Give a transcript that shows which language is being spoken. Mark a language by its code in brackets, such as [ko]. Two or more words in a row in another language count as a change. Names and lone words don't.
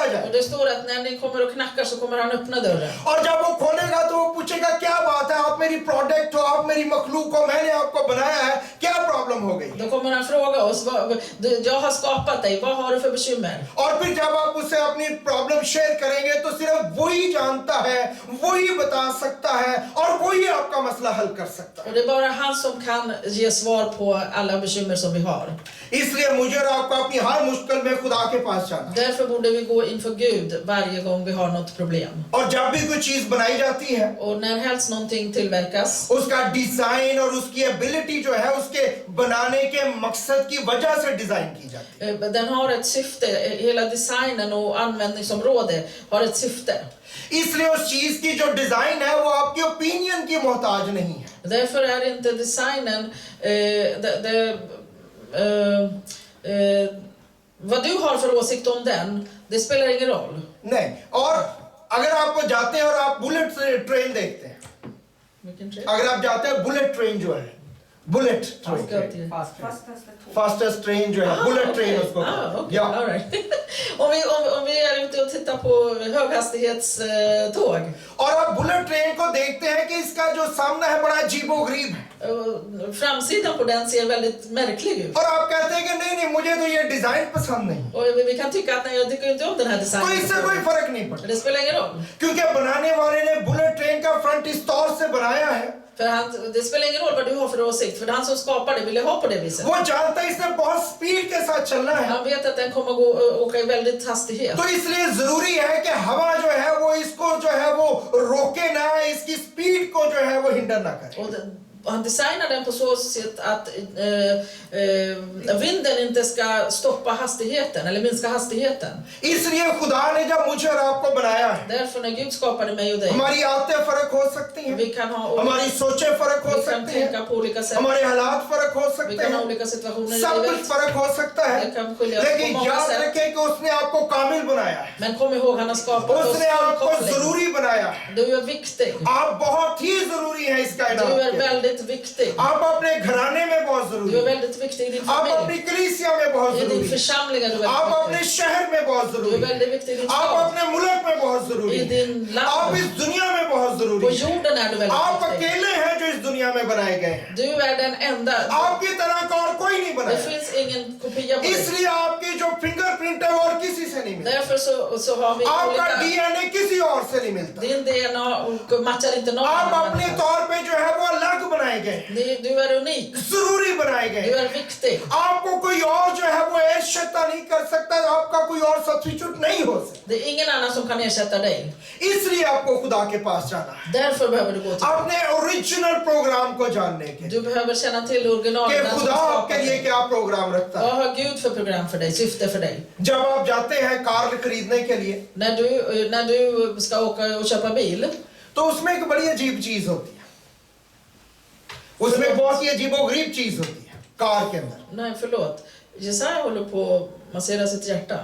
[sv] Och [ur] जाए, [sv] det står att när ni kommer och knackar så kommer han öppna dörren. [ur] اور جب وہ کھولے گا تو وہ پوچھے گا کیا بات ہے، آپ میری پروڈکٹ ہو، آپ میری مخلوق ہو، میں نے آپ کو بنایا ہے، کیا پرابلم ہو گئی? [sv] Då kommer han fråga oss, jag har skapat dig, vad har du för bekymmer? [ur] اور پھر جب آپ اس سے اپنی [en] problem share [ur] کریں گے تو صرف وہی جانتا ہے، وہی بتا سکتا ہے اور وہی آپ کا مسئلہ حل کر سکتا ہے. [sv] Och det är bara han som kan ge svar på alla bekymmer som vi har. [ur] اس لیے مجھے اور آپ کو اپنی ہر مشکل میں خدا کے پاس جانا. [sv] Därför borde vi gå inför Gud varje gång vi har något problem. [ur] اور جب بھی کوئی چیز بنائی جاتی ہے, [sv] Och när helst någonting tillverkas, [ur] اس کا ڈیزائن اور اس کی ایبیلٹی جو ہے اس کے بنانے کے مقصد کی وجہ سے ڈیزائن کی جاتی ہے. [sv] den har ett syfte, hela designen och användningsområde har ett syfte. [ur] اس لیے اس چیز کی جو ڈیزائن ہے وہ آپ کے اوپینین کی محتاج نہیں ہے. [sv] Därför är inte designen vad du har för åsikt om den, det spelar ingen roll. [ur] نہیں، اور اگر آپ جاتے ہیں اور آپ [en] bullet train [ur] دیکھتے ہیں, [sv] Vilken trend? [ur] اگر آپ جاتے ہیں [en] bullet train [ur] جو ہے, [en] bullet train, fastest train [ur] جو ہے, [en] bullet train [ur] उसको okay. या [en] All right. [sv] om vi är ute och tittar på höghastighetståg. [ur] اور آپ [en] bullet train [ur] کو دیکھتے ہیں کہ اس کا جو سامنا ہے بڑا عجیب و غریب ہے, [sv] Framsidan på den ser väldigt märklig ut. [ur] اور آپ کہتے ہیں کہ نہیں نہیں مجھے تو یہ ڈیزائن پسند نہیں, [sv] Och vi kan tycka att nej, jag tycker inte om den här [ur] تو اس سے کوئی [sv] designen. [ur] فرق نہیں پڑتا, [sv] Det spelar ingen roll. [ur] کیونکہ بنانے والے نے [en] bullet train [ur] کا فرنٹ اس طور سے بنایا ہے, [sv] Det spelar ingen roll vad du har för åsikt, för han som skapar det ville ha på det viset. [ur] وہ جانتا ہے اس نے بہت اسپیڈ کے ساتھ چلنا ہے, [sv] Han vet att den kommer åka i väldigt hastighet. [ur] تو اس لیے ضروری ہے کہ ہوا جو ہے وہ اس کو جو ہے وہ روکے نہ، اس کی اسپیڈ کو جو ہے وہ ہنڈر نہ کرے. [sv] Och han designar den på så sätt att vinden inte ska stoppa hastigheten eller minska hastigheten. [ur] اس لیے خدا نے جب مجھے اور آپ کو بنایا ہے, [sv] Därför när Gud skapade mig och dig, [ur] ہماری عادتیں فرق ہو سکتی ہیں, [sv] vi kan ha [ur] ہماری سوچیں فرق ہو [sv] vi kan [ur] سکتی ہیں, [sv] tänka på olika sätt, [ur] ہمارے حالات فرق ہو [sv] vi [ur] सकते [sv] kan ha [ur] हैं, [sv] olika situationer i [ur] سب کچھ [sv] livet. [ur] فرق ہو سکتا ہے, [sv] Det kan skilja på [ur] लेकिन [sv] många [ur] याद [sv] sätt. [ur] رکھیں کہ اس نے آپ کو کامل بنایا ہے, [sv] Men kom ihåg, han har skapat oss [ur] اس نے آپ کو [sv] fullkomlig. [ur] ضروری بنایا ہے, [sv] Du är viktig. [ur] آپ بہت ہی ضروری ہیں اس کائنات [sv] Du är [ur] के, [sv] väldigt viktig. [ur] آپ اپنے گھرانے میں بہت ضروری [sv] Du är [ur] हैं, [sv] väldigt viktig i din [ur] आप [sv] familj. [ur] اپنی کلیسیا میں بہت [sv] I [ur] जरूरी [sv] din [ur] हैं, [sv] församling är du [ur] आप [sv] väldigt [ur] अपने [sv] viktig. [ur] شہر میں بہت [sv] Du [ur] जरूरी [sv] är [ur] हैं, [sv] väldigt viktig i din [ur] आप [sv] stad. [ur] اپنے ملک میں بہت ضروری [sv] I [ur] हैं, [sv] din [ur] आप [sv] land. [ur] اس دنیا میں بہت [sv] På [ur] ضروری ہیں, [sv] jorden är du väldigt [ur] आप [sv] viktig. [ur] اکیلے ہیں جو اس دنیا میں بنائے گئے ہیں, [sv] Du är den enda. [ur] آپ کی طرح کا اور کوئی نہیں [sv] Det [ur] बनाया, [sv] finns ingen kopia på dig. [ur] اس لیے آپ کی جو فنگرپرنٹ ہے وہ اور کسی سے نہیں ملتا, [sv] Därför så har vi [ur] आपका [sv] olika. [ur] ڈی این اے کسی اور سے نہیں ملتا, [sv] Din DNA och matchar inte någon [ur] आप [sv] annan [ur] अपने [sv] människa. [ur] طور پہ جو ہے وہ الگ بنائے گئے ہیں, [sv] Du är unik. [ur] ضروری بنائے گئے [sv] Du [ur] हैं, [sv] är viktig. [ur] آپ کو کوئی اور جو ہے وہ ایشتا نہیں کر سکتا، آپ کا کوئی اور سبسٹیٹیوٹ نہیں ہو سکتا, [sv] Det är ingen annan som kan ersätta dig. [ur] اس لیے آپ کو خدا کے پاس جانا ہے, [sv] Därför behöver du gå till [ur] अपने [en] original program [ur] کو جاننے کے لیے [sv] Du behöver känna till [ur] कि [sv] originalet. den som [ur] खुदा [sv] skapade [ur] آپ کے لیے [sv] dig. [ur] کیا پروگرام رکھتا ہے. [sv] Vad har Gud för program för dig, syfte för dig? [ur] جب آپ جاتے ہیں کار خریدنے کے لیے [sv] När du ska åka och köpa bil, [ur] تو اس میں ایک بڑی عجیب چیز ہوتی ہے، اس میں بہت ہی عجیب و غریب چیز ہوتی ہے کار کے اندر. [sv] nej förlåt, Jesaja håller på att massera sitt hjärta.